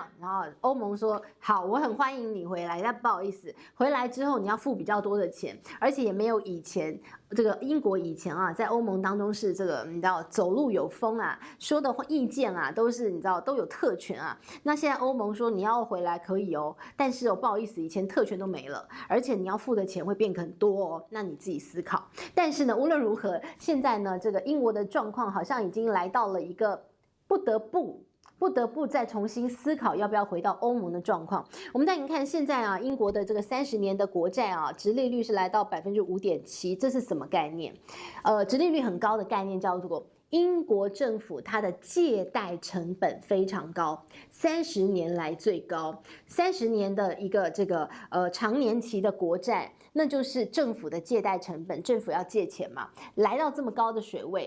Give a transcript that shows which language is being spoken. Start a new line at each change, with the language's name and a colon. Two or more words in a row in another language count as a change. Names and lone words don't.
Chinese: 然後歐盟說好，我很歡迎你回來，但不好意思，回來之後你要付比較多的錢，而且也沒有以前這個英國以前啊，在歐盟當中是這個你知道走路有風啊，說的意見啊都是你知道都有特權啊。那現在歐盟說你要回來可以哦，但是不好意思，以前特權都沒了，而且你要付的錢會變很多哦，那你自己思考。但是呢，無論如何，現在呢這個英國的狀況好像已經來到了一個不得不再重新思考要不要回到歐盟的狀況。我们带您看现在啊，英国的这个30年的国債啊，殖利率是來到5.7%，這是什麼概念？殖利率很高的概念叫做英國政府它的借貸成本非常高，30年來最高，30年的一個這個長年期的國債，那就是政府的借貸成本，政府要借錢嘛，來到這麼高的水位。